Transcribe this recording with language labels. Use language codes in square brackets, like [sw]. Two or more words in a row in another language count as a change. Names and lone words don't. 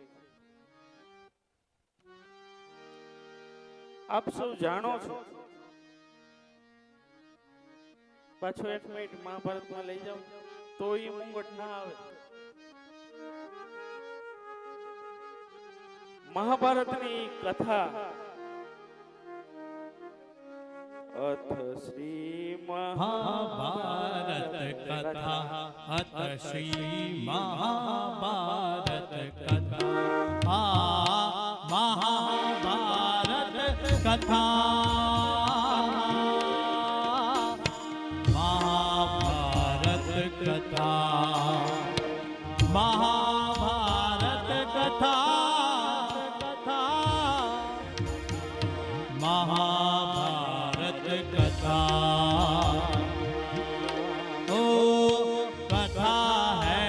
[gu] આપ સૌ જાણો છો, પાછો 1 મિનિટ મહાભારતમાં લઈ જાઓ તો એ મુંગટ ના આવે. મહાભારતની કથા [hi] अथ श्री महाभारत कथा अथ श्री महाभारत कथा महाभारत कथा महाभारत कथा महाभारत कथा महाभारत कथा ओ कथा है